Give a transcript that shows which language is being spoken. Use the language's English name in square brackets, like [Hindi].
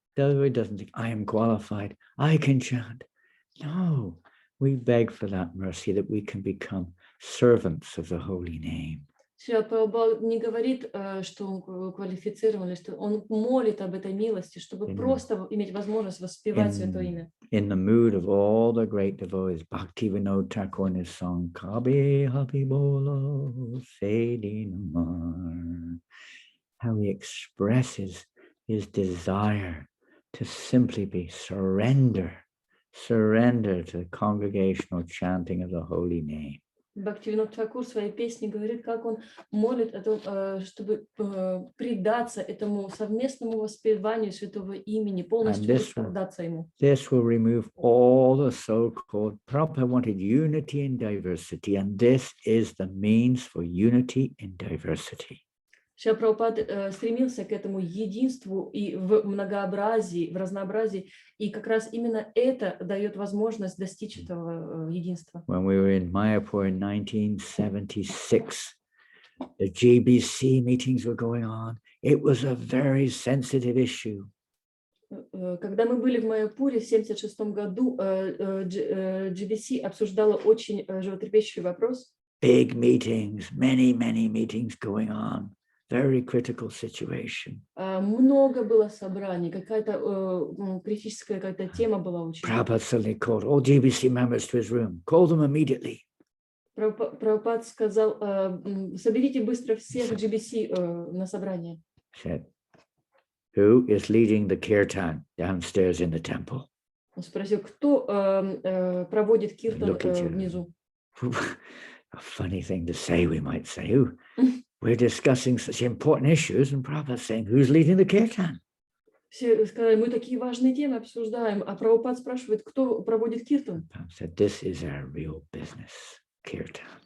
[English] The devotee doesn't think, I am qualified, I can chant. No. We beg for that mercy that we can become servants of the holy name. [Russian] Шрила Прабхупад не говорит, что он квалифицирован, что он молит об этой милости, чтобы просто иметь возможность воспевать святое имя. [English] In the mood of all the great devotees, Bhaktivinoda Thakur in his song, Kabe Habi Bolo Sedinamar, how he expresses his desire to simply be surrender to the congregational chanting of the holy name. [Russian] Бхактивинод Тхакур в своей песне говорит, как он молит, чтобы предаться этому совместному воспеванию святого имени, полностью отдаться ему. [English] This will remove all the so-called, Prabhupada wanted unity in diversity, and this is the means for unity in diversity. [Russian] Шрила Прабхупада стремился к этому единству и в многообразии, в разнообразии, и как раз именно это дает возможность достичь этого единства. [English] When we were in Mayapur in 1976, the GBC meetings were going on. It was a very sensitive issue. [Russian] Когда мы были в Майяпуре в 1976 году, GBC обсуждала очень животрепещущий вопрос. [English] Big meetings, many meetings going on. Very critical situation. [Russian] Много было собраний, какая-то критическая какая-то тема была очень. [English] Prabhupada suddenly called all GBC members to his room. Call them immediately. [Russian] Прабхупад сказал, соберите быстро всех GBC на собрание. [English] Said, who is leading the kirtan downstairs in the temple? [Russian] Он спросил, кто проводит киртан внизу. [English] A funny thing to say, we might say. We're discussing such important issues, and Prabhupada saying, who's leading the kirtan? [Russian] Все сказали, мы такие важные темы обсуждаем, а Прабхупад спрашивает, кто проводит киртан. [English] Said, this is our real business, kirtan.